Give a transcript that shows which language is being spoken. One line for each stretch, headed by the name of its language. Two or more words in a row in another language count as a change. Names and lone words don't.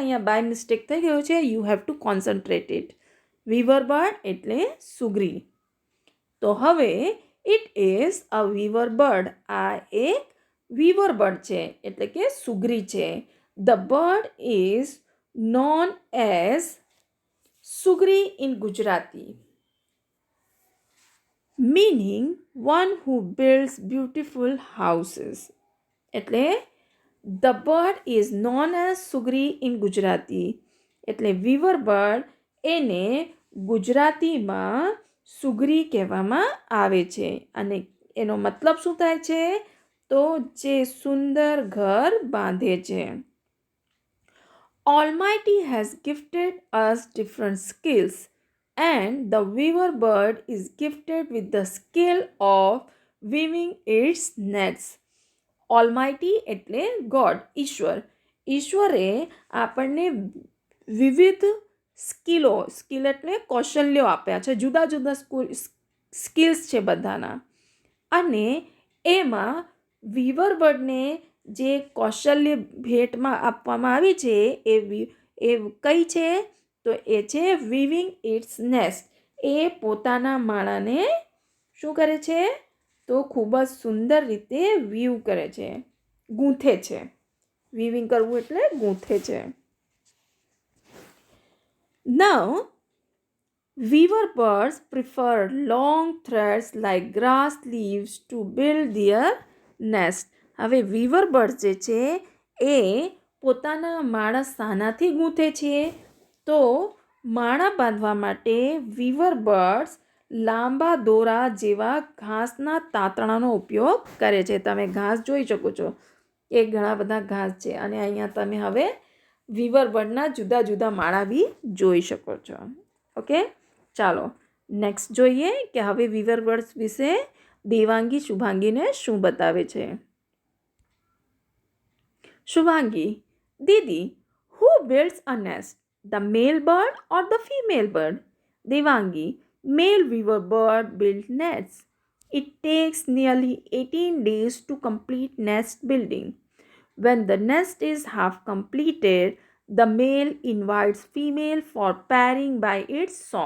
English: અહીંયા by mistake
Gujarati: થઈ ગયો છે.
English: you have to concentrate it. weaver bird
Gujarati: એટલે સુગરી. તો હવે
English: it is a weaver bird.
Gujarati: આ એક
English: weaver bird
Gujarati: છે એટલે કે સુગરી છે.
English: the bird is known as sugri in Gujarati, meaning one who builds beautiful houses. એટલે the bird is known as sugri in Gujarati.
Gujarati: એટલે
English: weaver bird
Gujarati: એને ગુજરાતીમાં સુગરી કહેવામાં આવે છે. અને એનો મતલબ શું થાય છે? તો જે સુંદર ઘર બાંધે છે.
English: Almighty has gifted us different skills, and the weaver bird is gifted with the skill of weaving its nets.
Gujarati: Almighty એટલે ગોડ, ઈશ્વર. ઈશ્વરે આપણને વિવિધ સ્કિલ એટલે કૌશલ્યો આપ્યા છે. જુદા જુદા સ્કિલ્સ છે બધાના. અને એમાં
English: weaver birdને
Gujarati: જે કૌશલ્ય ભેટમાં આપવામાં આવી છે એ કઈ છે? તો એ છે
English: weaving its nest.
Gujarati: એ પોતાના માળાને શું કરે છે? તો ખૂબ જ સુંદર રીતે વીવ કરે છે, ગૂંથે છે. વીવિંગ કરવું એટલે ગૂંથે છે.
English: Now, weaver birds prefer long threads like grass leaves to build their nest.
Gujarati: હવે
English: weaver bird
Gujarati: જે છે એ પોતાના માળા શાનાથી ગૂંથે છે? તો માળા બાંધવા માટે
English: weaver birds
Gujarati: લાંબા દોરા જેવા ઘાસના તાંતણાનો ઉપયોગ કરે છે. તમે ઘાસ જોઈ શકો છો, એ ઘણા બધા ઘાસ છે અને અહીંયા તમે હવે
English: weaver birdના
Gujarati: જુદા જુદા માળા બી જોઈ શકો છો. ઓકે, ચાલો નેક્સ્ટ જોઈએ કે હવે
English: weaver birds
Gujarati: વિશે દેવાંગી શુભાંગીને શું બતાવે છે. શુભાંગી, દીદી,
English: who builds a nest, the male bird or the female bird? Devangi, male weaver bird build nests. It takes nearly 18 days to complete nest building. When the nest is half completed, the male invites female for pairing by its song.